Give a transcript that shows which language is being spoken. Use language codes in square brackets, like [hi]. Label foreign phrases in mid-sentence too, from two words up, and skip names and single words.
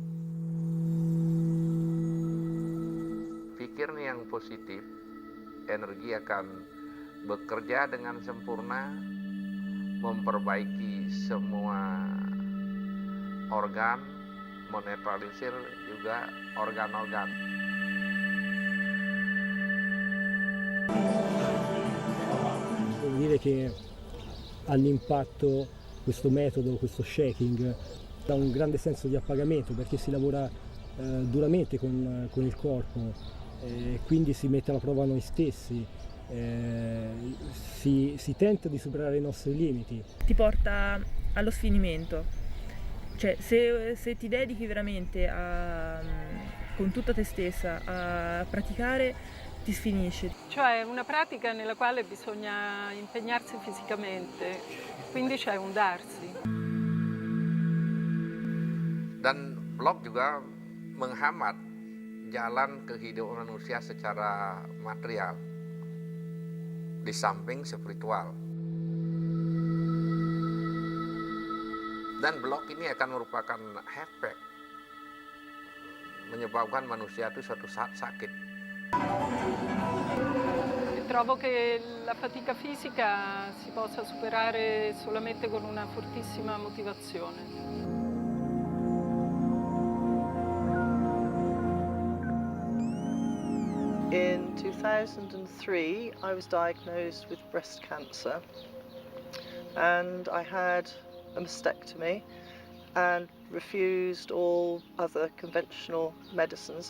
[id] Pikir yang positif, energi akan bekerja dengan sempurna, memperbaiki semua organ, menetralisir juga organ-organ. [it] Devo dire che all'impatto questo metodo, questo shaking, dà un grande senso di appagamento perché si lavora duramente con il corpo, quindi si mette alla prova noi stessi, si tenta di superare i nostri limiti. Ti porta allo sfinimento. Cioè, se ti dedichi veramente con tutta te stessa a praticare, ti sfinisci. Cioè è una pratica nella quale bisogna impegnarsi fisicamente, quindi c'è un darsi. [id] Dan blok juga menghambat jalan kehidupan manusia secara material di samping spiritual. Dan blok ini akan merupakan efek menyebabkan manusia itu suatu saat sakit. [it] Trovo che la fatica fisica si possa superare solamente con una fortissima motivazione. [en] In 2003, I was diagnosed with breast cancer and I had a mastectomy and refused all other conventional medicines.